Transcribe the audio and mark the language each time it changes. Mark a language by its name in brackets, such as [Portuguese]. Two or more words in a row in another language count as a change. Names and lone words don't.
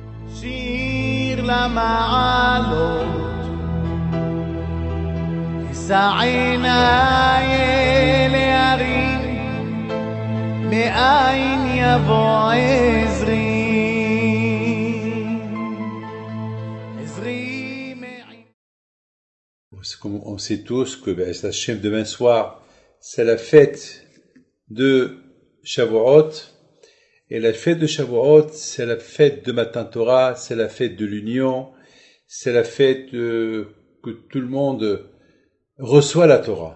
[Hebrew] שיר למעלות, אשא עיניי אל ההרים, מאין יבוא עזרי. [French] Comme on sait tous que [Hebrew] בעזרת השם, [French] demain soir, c'est la fête de Shavuot. Et la fête de Shavuot, c'est la fête de [Hebrew] מתן תורה, [French] c'est la fête de l'union, c'est la fête que tout le monde reçoit la Torah.